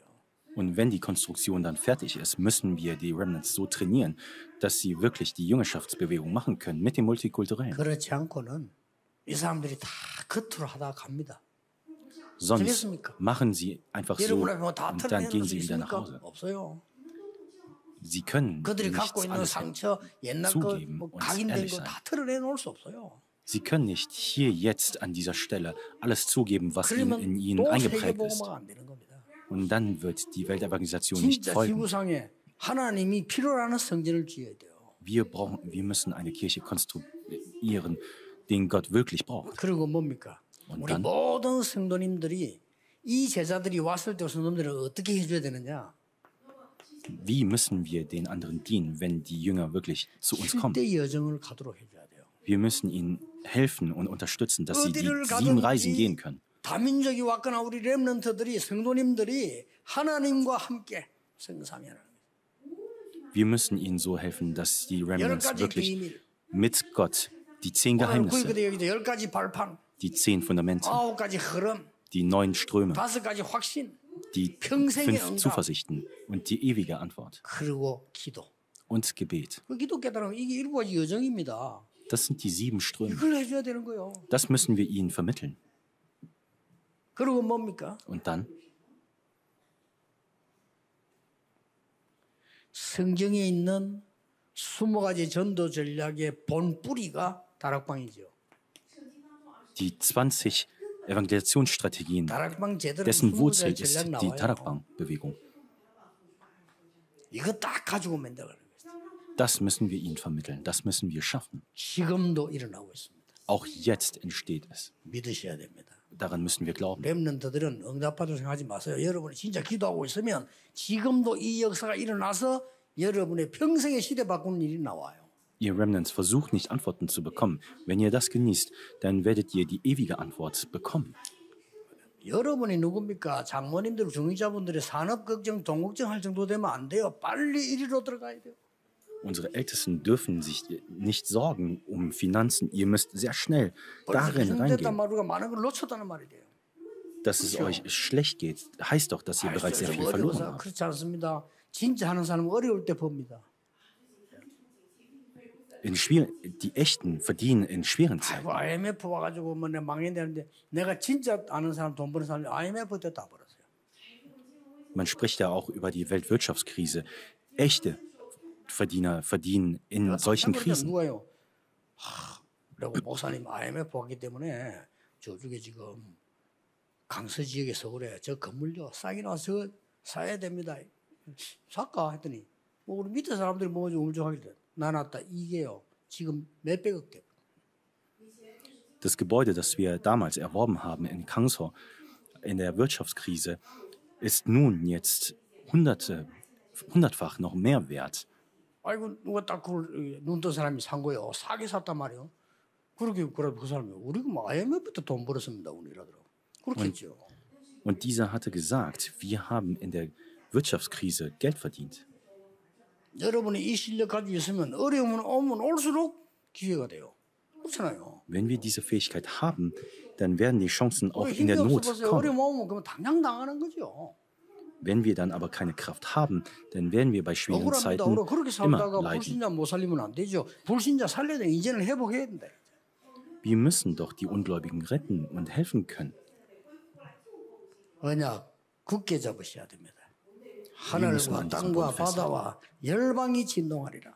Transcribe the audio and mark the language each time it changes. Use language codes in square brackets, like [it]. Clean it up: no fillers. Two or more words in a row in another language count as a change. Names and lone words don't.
[de] Und wenn die Konstruktion dann fertig ist, müssen wir die Remnants so trainieren, dass sie wirklich die Jüngerschaftsbewegung machen können mit dem Multikulturellen. [ko] 그렇지 않고는 이 사람들이 다 겉으로 하다가 갑니다. [de] Sonst [ko] 되겠습니까? [de] machen sie einfach so [ko] 여러분 앞에 뭐다 [de] und dann [ko] 털어내는 [de] gehen [ko] 수 [de] sie wieder nach [ko] 있습니까? [de] Hause. [ko] 없어요. [de] Sie können [ko] 그들이 [de] nichts [ko] 갖고 있는 [de] alles [ko] 상처, 옛날 [de] zugeben [ko] 거뭐 [de] und [ko] 각인된 [de] ehrlich [ko] 거 [de] sein. [ko] 다 털어내놓을 수 없어요. [de] Sie können nicht hier jetzt an dieser Stelle alles zugeben, was in [ko] 그러면 [de] ihnen [ko] 또 [de] eingeprägt ist. [ko] 세계복음화가 안 되는 겁니다. [de] Und dann wird die Weltevangelisation nicht [ko] 진짜 [de] folgen. [ko] 지구상에 하나님이 필요로 하는 성전을 지어야 돼요. [de] Wir müssen eine Kirche konstruieren, den Gott wirklich braucht. [ko] 그리고 뭡니까? 우리 [de] dann? [ko] 모든 성도님들이 이 제자들이 왔을 때 성도님들을 어떻게 해줘야 되느냐? [de] Wie müssen wir den anderen dienen, wenn die Jünger wirklich zu uns kommen? [ko] 7대 여정을 가도록 해줘야 돼요. [de] Wir müssen ihnen helfen und unterstützen, dass sie die 7 Reisen gehen können. [ko] 다민족이 왔거나 우리 렘넌트들이 성도님들이 하나님과 함께 성삼위하는. [de] Wir müssen ihnen so helfen, dass die Remnants wirklich mit Gott die 10 Geheimnisse, [ko] 열 가지 발판, [de] die 10 Fundamente, [ko] 9가지 흐름, [de] die 9 Ströme, [ko] 5가지 확신, [de] die 5 Zuversichten und die ewige Antwort [ko] 그리고 기도. [de] und Gebet. [ko] 그 기도 깨달으면 이게 7가지 여정입니다. [de] Das sind die 7 Ströme. [ko] 이걸 해줘야 되는 거예요. [de] Das müssen wir ihnen vermitteln. [ko] 그리고 뭡니까? [de] Und dann? [ko] 성경에 있는 20가지 전도 전략의 본 뿌리가 다락방이죠. [de] Die 20 Evangelisationsstrategien, [ko] 다락방 제대로 [de] dessen Wurzel [ko] 전략 [de] ist die [ko] 나와요. [de] Tarakbang-Bewegung. [ko] 이거 딱 가지고 오면 되거든요. [de] Das müssen wir ihnen vermitteln. Das müssen wir schaffen. [ko] 지금도 일어나고 있습니다. [de] Auch jetzt entsteht es. [ko] 믿으셔야 됩니다. [de] Daran müssen wir glauben. [ko] 렘넌트들은 응답받을 생각하지 마세요. 여러분이 진짜 기도하고 있으면 지금도 이 역사가 일어나서 여러분의 평생의 시대 바꾸는 일이 나와요. [de] Ihr Remnants, versucht nicht Antworten zu bekommen. Wenn ihr das genießt, dann werdet ihr die ewige Antwort bekommen. [ko] 여러분이 누굽니까? 장모님들, 중위자분들의 산업 걱정, 돈 걱정할 정도 되면 안 돼요. 빨리 이리로 들어가야 돼요. [de] Unsere Ältesten dürfen sich nicht sorgen um Finanzen. Ihr müsst sehr schnell darin reingehen. [ko] 많은 걸 놓쳤다는 말이 돼요. [de] Dass es euch schlecht geht, heißt doch, dass ihr bereits sehr viel verloren habt. [ko] 그렇지 않습니다. 진짜 하는 사람은 어려울 때 봅니다. [de] Die Echten verdienen in schweren Zeiten. [ko] 아이고, IMF 와가지고 뭐 내 망했는데 내가 진짜 아는 사람 돈 버는 사람이 IMF 때 다 벌었어요. [de] Man spricht ja auch über die Weltwirtschaftskrise. Echte Verdiener verdienen in solchen Krisen. [ko] 누가요? 그리고 목사님 IMF 왔기 때문에 저쪽에 지금 강서 지역에서 그래. 저 건물요 싸게 나와서 사야 됩니다. 살까 했더니 뭐 우리 밑에 사람들이 뭐 좀 울적하길래 나눴다. 이게요 지금 몇백억 대. [de] Das Gebäude, das wir damals erworben haben in Kangso in der Wirtschaftskrise, ist nun jetzt hundertfach noch mehr wert. [ko] 아이고 누가 딱 그걸 눈뜬 사람이 산 거예요. 싸게 샀단 말이에요. 그렇게 그 사람이 우리가 뭐 IMF 때 돈 벌었습니다. 우리라더라고. 그렇겠죠. [de] Und dieser hatte gesagt, wir haben in der Wirtschaftskrise Geld verdient. [ko] 여러분이 이 실력 가지고 있으면 어려움은 오면 올수록 기회가 돼요. 그렇잖아요. [de] Wenn wir diese Fähigkeit haben, dann werden die Chancen auch in [ko] 힘이 [de] der Not [ko] 없어서 [de] kommen. [ko] 어려움 오면 그러면 당장 당하는 거죠. [de] Wenn wir dann aber keine Kraft haben, dann werden wir bei schwierigen [ko] 억울합니다. [de] Zeiten [ko] 그렇게 [de] immer [ko] 살다가 [de] leiden. [ko] 불신자 못 살리면 안 되죠. 불신자 살려야 돼. 이제는 회복해야 된다. [de] Wir müssen doch die Ungläubigen retten und helfen können. [ko] 언약 굳게 잡으셔야 됩니다. 하늘과 땅과 바다와 열방이 진동하리라.